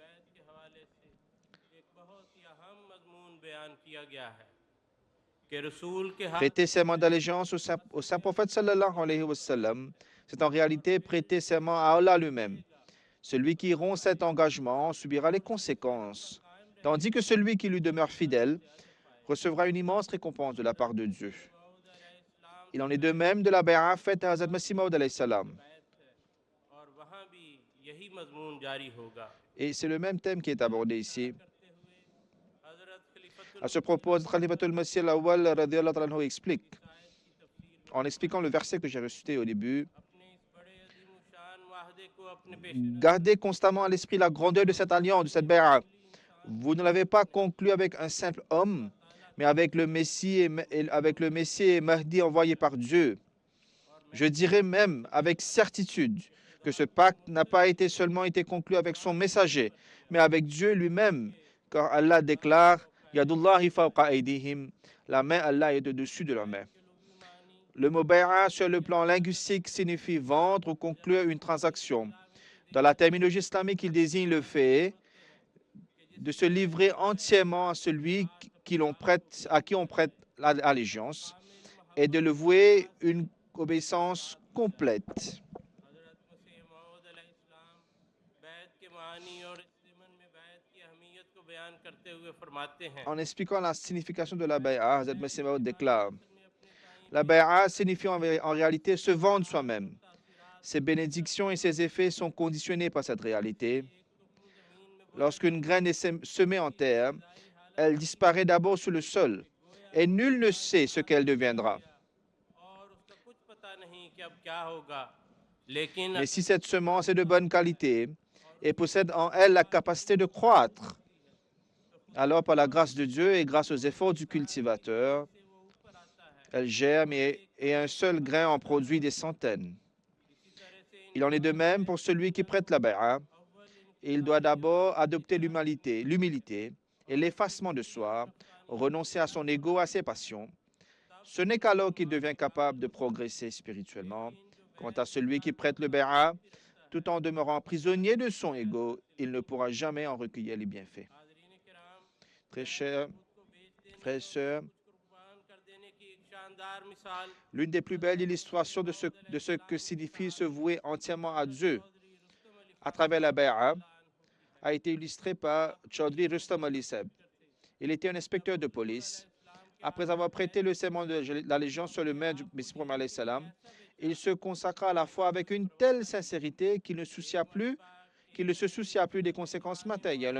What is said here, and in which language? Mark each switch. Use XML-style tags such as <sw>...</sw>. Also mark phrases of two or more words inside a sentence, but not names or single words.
<fr>Prêter serment d'allégeance au saint prophète</fr> <ar>صلى الله عليه و سلم,</ar> <fr>c'est en réalité prêter serment à Allah lui-même. Celui qui rompt cet engagement subira les conséquences, tandis que celui qui lui demeure fidèle recevra une immense récompense de la part de Dieu. Il en est de même de la bay'a faite à Hazrat Masih Maud</fr> <ar>عليه السلام.</ar> <ur>اور وہاں بھی یہی مضمون جاری ہوگا.</ur> <fr>Et c'est le même thème qui est abordé ici.</fr> <ur>حضرت خلیفۃال</ur> <fr>À ce propos, Khalifatul Masih al-Awwal</fr> <ar>رضي الله تعالى عنه</ar> <fr>explique, en expliquant le verset que j'ai récité au début,</fr> <ur>اپنے اس بڑے عظیم شان وعدے کو اپنے پیش</ur> <fr>gardez constamment à l'esprit la grandeur de cette alliance, de cette bay'a. Vous ne l'avez pas conclu avec un simple homme, mais avec le Messie et Mahdi envoyé par Dieu. Je dirais même avec certitude que ce pacte n'a pas été seulement été conclu avec son messager, mais avec Dieu lui-même, car Allah déclare</fr> <ar>يد الله فوق أيديهم,</ar> <fr>la main Allah est de dessus de leur main. Le mot bay'a sur le plan linguistique signifie vendre ou conclure une transaction. Dans la terminologie islamique, il désigne le fait de se livrer entièrement à celui à qui on prête allégeance et de le vouer une obéissance complète.</fr> <ur>حضرت مسیح موعود علیہ السلام بیعت کے معنی اور اس ضمن میں بیعت کی اہمیت کو بیان کرتے ہوئے فرماتے ہیں</ur> <fr>En expliquant la signification de la bay'a, Hazrat Masih Maud déclare la bay'a signifie en réalité se vendre soi-même. Ses bénédictions et ses effets sont conditionnés par cette réalité. Lorsqu'une graine est semée en terre, elle disparaît d'abord sur le sol et nul ne sait ce qu'elle deviendra.</fr> <ur>اور اس کا کچھ پتہ نہیں کہ اب کیا ہوگا، لیکن</ur> <fr>Mais si cette semence est de bonne qualité et possède en elle la capacité de croître, alors par la grâce de Dieu et grâce aux efforts du cultivateur, elle germe et un seul grain en produit des centaines. Il en est de même pour celui qui prête la bay'a. Il doit d'abord adopter l'humilité et l'effacement de soi, renoncer à son ego, à ses passions. Ce n'est qu'alors qu'il devient capable de progresser spirituellement. Quant à celui qui prête le bay'a, tout en demeurant prisonnier de son ego, il ne pourra jamais en recueillir les bienfaits. Très chers frères et sœurs,</fr> <ur>قربان کر دینے کی ایک شاندار مثال</ur> <fr>l'une des plus belles illustrations de ce que signifie se vouer entièrement à Dieu à travers la bay'a a été illustrée par Chaudhry Rustam Ali Seb. Il était un inspecteur de police. Après avoir prêté le serment de l'allégeance sur le maire du Messie Prophète</fr> <ar>عليه السلام,</ar> <fr>il se consacra à la foi avec une telle sincérité qu'il ne se soucia plus des conséquences matérielles.</fr>